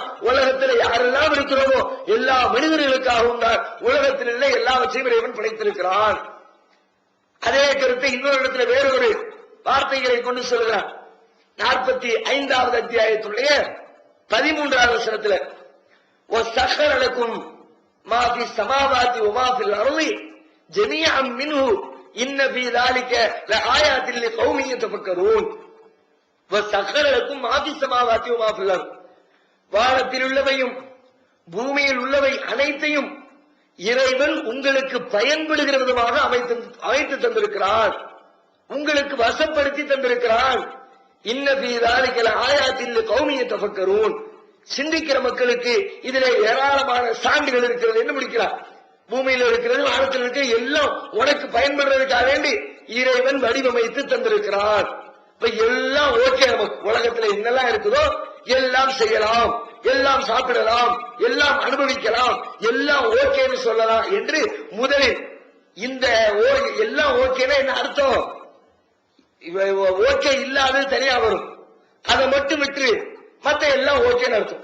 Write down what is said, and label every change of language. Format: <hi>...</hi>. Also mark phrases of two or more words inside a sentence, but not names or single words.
<ta>உலகத்தில் யாரெல்லாம் இருக்கிறோமோ எல்லா மனிதர்களுக்காகவும் தான் உலகத்தில் உள்ள எல்லாவற்றையும் இறைவன் படைத்திருக்கிறான். அதே கருத்தை இன்னொரு இடத்துல வேறொரு வார்த்தைகளை கொண்டு சொல்கிறான். 45வது அத்தியாயத்துடைய 13வது வசனத்துல,</ta> <ar>وَسَخَّرَ لَكُم مَا فِي السَّمَاوَاتِ وَمَا فِي الْأَرْضِ جَمِيعًا مِنْهُ إِنَّ فِي ذَلِكَ لَآيَاتٍ لِقَوْمٍ يَتَفَكَّرُونَ. وَسَخَّرَ لَكُم مَا فِي السَّمَاوَاتِ وَمَا فِي الْأَرْضِ,</ar> <ta>வானத்தில் உள்ளவையும் பூமியில் உள்ளவை அனைத்தையும் இறைவன் உங்களுக்கு பயன்படுகிற விதமாக அமைத்து தந்திருக்கிறான், உங்களுக்கு வசப்படுத்தி தந்திருக்கிறான்.</ta> <ar>إن في ذَلِكَ لَآيَاتٍ لِقَوْمٍ يَتَفَكَّرُونَ,</ar> <ta>சிந்திக்கிற மக்களுக்கு இதுல ஏராளமான சான்றுகள் இருக்கிறது என்று முடிக்கிறார். பூமியில் இருக்கிறது, வானத்தில் இருக்கிற எல்லாம் உனக்கு பயன்படுறதுக்காக வேண்டி இறைவன் வடிவமைத்து தந்திருக்கிறார். இப்ப எல்லாம் ஓகே, நமக்கு உலகத்துல என்னெல்லாம் இருக்குதோ எல்லாம் செய்யலாம், எல்லாம் சாப்பிடலாம், எல்லாம் அனுபவிக்கலாம், எல்லாம் ஓகேன்னு சொல்லலாம் என்று முதலில் இந்த எல்லாம் ஓகேன்னா என்ன அர்த்தம், ஓகே இல்லாதது தனியா வரும், அதை மட்டும் விட்டு மத்த எல்லாம் ஓகேன்னு அர்த்தம்.</ta>